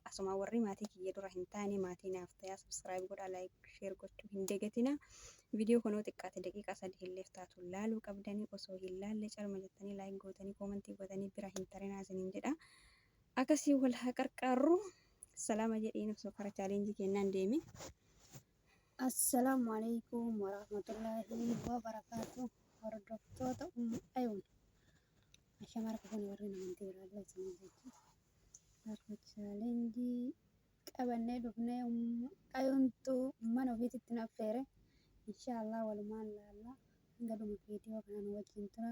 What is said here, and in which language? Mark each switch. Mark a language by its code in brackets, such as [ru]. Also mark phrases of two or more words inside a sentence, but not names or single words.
[om] Asuma warri maatii kiyya dura hin taane maatii naaf ta'aa subscribe godhaa [en] like share [om] gochuu hin dagatina. Viidiyoo kanoo xiqqaate daqiiqaa 3 illee taatu laaluu qabdanii osoo hin laalle calma jettanii like gootanii koomentii gootanii bira hin tarinaa isiniin jedha. Akkasii wal haa qarqaarru salaama jedhiin osoo kara chaalenjii kennaan deeme. [ar] السلام عليكم ورحمة الله وبركاته. [om] Hordoftoota Ayuun. Ashama harka fuunee warri amantii biraallee isiniin jechuudha. Harka chaalenjii qabannee dhufnee Ayuuntu mana ofiitti na affeere. Inshaallah walumaan laallaa hanga dhuma viidiyoo kana nu wajjin tura.